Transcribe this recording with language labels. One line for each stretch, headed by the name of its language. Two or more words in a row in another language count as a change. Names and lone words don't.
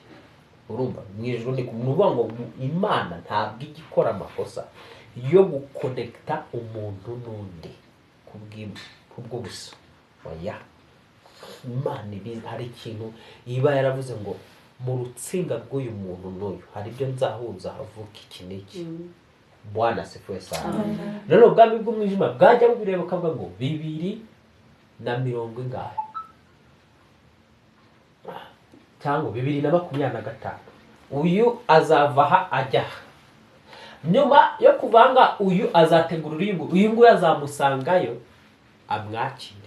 Kinyarwanda: Urumva mu ijuru ni kuvuga ngo Imana ntabwo igikora amakosa yo gukonekta umuntu n'undi kubwo buso. Oya, Imana hari ikintu iba yaravuze ngo mu rutsinga rw'uyu muntu n'uyu hari ibyo nzahuza havuka iki n'iki.
Swahili: Bwana asifiwe sana.
Kinyarwanda: Rero ubwami bw'umwijima bwajya bubireba kavuga ngo 2020 ingahe cyangwa 2025 uyu azava aha ajya. Nyuma yo kuvanga uyu azategurira uyu nguyu azamusangayo amwakire.